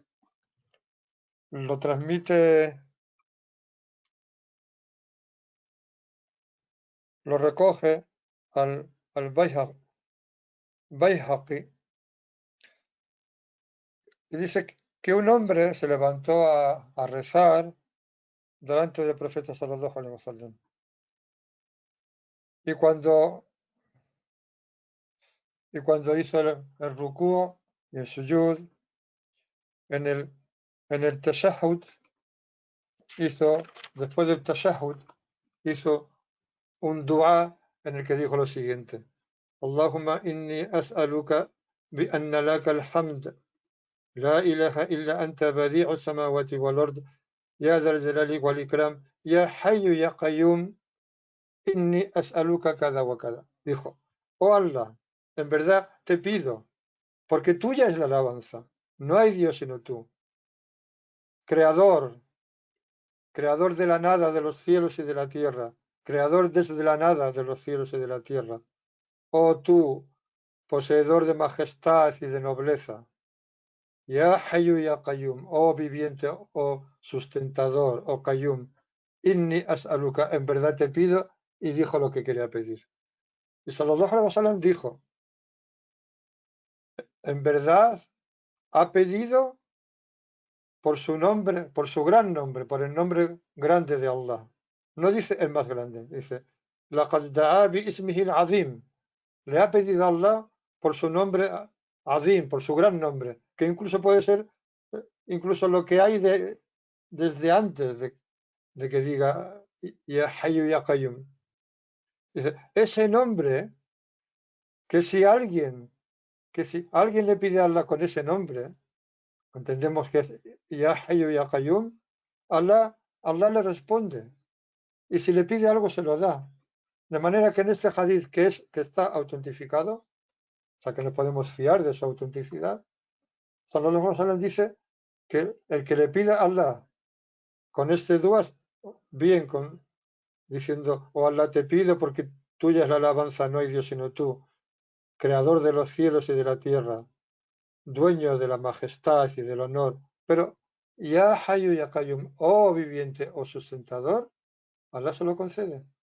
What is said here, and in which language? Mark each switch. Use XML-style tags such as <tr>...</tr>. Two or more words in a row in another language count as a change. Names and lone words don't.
<es>Lo transmite, lo recoge al Bayhaqi, y dice que un hombre se levantó a rezar delante del profeta</es> <ar>صلى الله عليه وسلم.</ar> <es>Y cuando hizo el rukú y el sujud, en el tashahhud, después del tashahhud, hizo un dua en el que dijo lo siguiente:</es> <ar>اللهم إني أسألك بأن لك الحمد لا إله إلا أنت بديع السماوات والأرض يا ذا الجلال والإكرام يا حي يا قيوم إني أسألك كذا وكذا.</ar> <es>Dijo: oh Allah, en verdad te pido, porque tuya es la alabanza, no hay Dios sino tú, creador de la nada de los cielos y de la tierra, creador desde la nada de los cielos y de la tierra. Oh tú, poseedor de majestad y de nobleza.</es> <ar>يا حي يا قيوم,</ar> <es>oh viviente, oh sustentador, oh Qayyum.</es> <ar>إني أسألك,</ar> <es>en verdad te pido, y dijo lo que quería pedir. Y</es> <ar>صلى الله عليه وسلم</ar> <es>dijo: en verdad ha pedido por su nombre, por su gran nombre, por el nombre grande de Allah. No dice el más grande, dice</es> <ar>لَقَدْ دَعَا بِإِسْمِهِ الْعَظِيمِ.</ar> <es>Le ha pedido a Allah por su nombre Azim, por su gran nombre, que incluso puede ser incluso lo que hay desde antes de que diga</es> <ar>يا حي يا قيوم.</ar> <es>Dice, ese nombre, que si alguien le pide a Allah con ese nombre, entendemos que es</es> <ar>يا حي يا قيوم,</ar> <es>Allah le responde. Y si le pide algo, se lo da. De manera que en este hadith que está autentificado, o sea que nos podemos fiar de su autenticidad,</es> <ar>صلى الله عليه وسلم</ar> <es>dice que el que le pida a Allah con este dua, bien diciendo: oh Allah, te pido porque tuya es la alabanza, no hay Dios sino tú, creador de los cielos y de la tierra, dueño de la majestad y del honor, pero</es> <ar>يا حي يا قيوم,</ar> <es>oh viviente o sustentador, Allah se lo concede.</es>